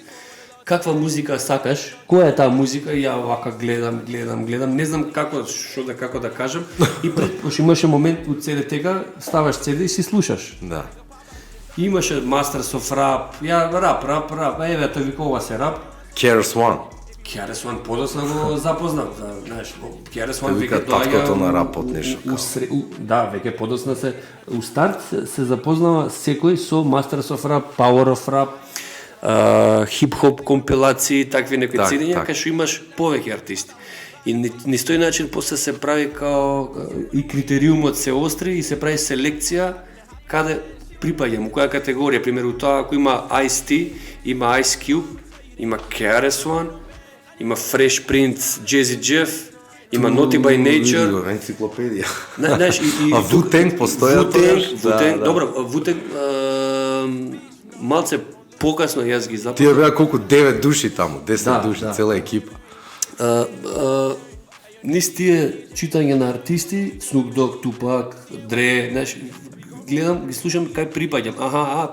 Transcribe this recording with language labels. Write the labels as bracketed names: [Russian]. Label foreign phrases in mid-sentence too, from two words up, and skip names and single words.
[Macedonian] Каква музика сакаш? Која е таа музика? И ја вака гледам, не знам како да кажам. И пред пошто имаше момент у ЦДТ-ка, ставаш CD и си слушаш. Да. Имаше Masters of Rap, ја рап, еве тој вика ова се рап. Keras One. KRS-One подоцна го запознав, да, знаеш, KRS-One Вика веќе доаѓа таткото на рапот нешто да, веќе подоцна се у старт се запознава секој со Masters of Rap, Power of Rap, хип-хоп компилации, такви некои цидења, кај што имаш повеќе артисти. И низ тој начин после се прави као и критериумот се остри и се прави селекција каде припаѓам, у која категорија, пример у тоа ако има Ice-T, има Ice Cube, има KRS-One, има Fresh Prince, Jazzy Jeff, има Naughty by Nature. Енциклопедија. Знаеш, и А Wu-Tang постоја тогаш? Wu-Tang, добро, Wu-Tang малце покасно јас ги Тие запознав. беа колку 9 души таму, 10 Да, души, да. цела екипа. Низ тие читање на артисти, Snoop Dogg, Tupac, Dre, знаеш, гледам, ги слушам кај припаѓам.